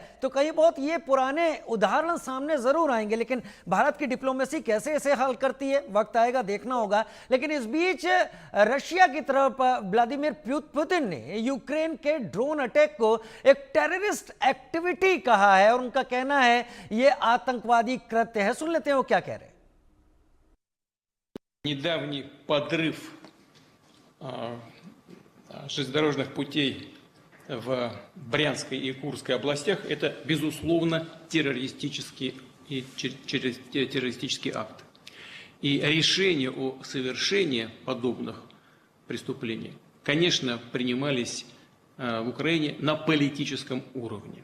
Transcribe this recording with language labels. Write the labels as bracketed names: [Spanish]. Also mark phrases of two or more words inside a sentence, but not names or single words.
[Hindi] तो कहीं बहुत ये पुराने उदाहरण सामने जरूर आएंगे, लेकिन भारत की डिप्लोमेसी कैसे इसे हल करती है, वक्त आएगा, देखना होगा। लेकिन इस बीच रशिया की तरफ व्लादिमीर पुतिन ने यूक्रेन के [English] drone attack [Hindi] को एक [English] terrorist activity [Hindi] कहा है, और उनका कहना है ये आतंकवादी कृत्य है। सुन लेते हैं वो क्या कह रहे हैं। [Russian] Недавний подрыв железнодорожных путей в Брянской и Курской областях – это, безусловно, террористический акт. И решения о совершении подобных преступлений, конечно, принимались в Украине на политическом уровне.